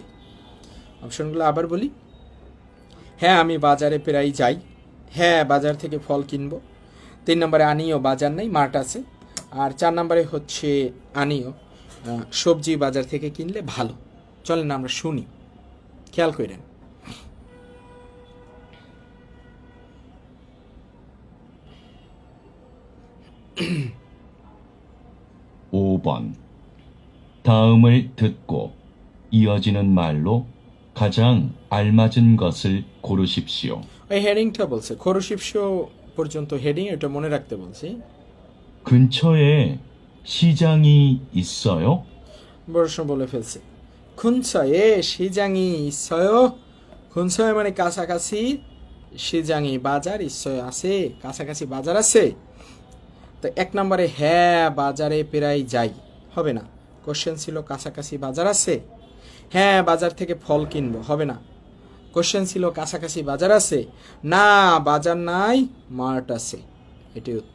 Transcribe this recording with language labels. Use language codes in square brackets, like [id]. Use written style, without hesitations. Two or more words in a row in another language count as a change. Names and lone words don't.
[bn] অপশনগুলো আবার বলি, হ্যাঁ আমি বাজারে প্রায় যাই, হ্যাঁ বাজার থেকে ফল কিনবো, 3 নম্বরে আনিও বাজার নাই মার্ট আছে, আর 4 নম্বরে হচ্ছে আনিও সবজি বাজার থেকে কিনলে ভালো। চলেন আমরা শুনি, খেয়াল করেন। [ko] 5번. 다음을 듣고 이어지는 말로 가장 알맞은 것을 고르십시오. [bn] ওই হেডিংটা বলছে, খরুশিপসো পর্যন্ত হেডিং, এটা মনে রাখতে বলছি। [ko] 근처에 시장이 있어요? [bn] প্রশ্ন বলে ফেলছে, [ko] 근처에 시장이 있어요, [bn] খুনছয় মানে কাছাকাছি, সিজাঙি বাজার, ইসয় আছে, কাছাকাছি বাজার আছে। তো 1 নম্বরে হ্যাঁ বাজারে প্রায় যাই হবে না, কোশ্চেন ছিল কাছাকাছি বাজার আছে, হ্যাঁ বাজার থেকে ফল কিনবো হবে না, কোশ্চেন ছিল কাছাকাছি বাজার আছে, না বাজার নাই মার্ট আছে, এটাই উত্তর।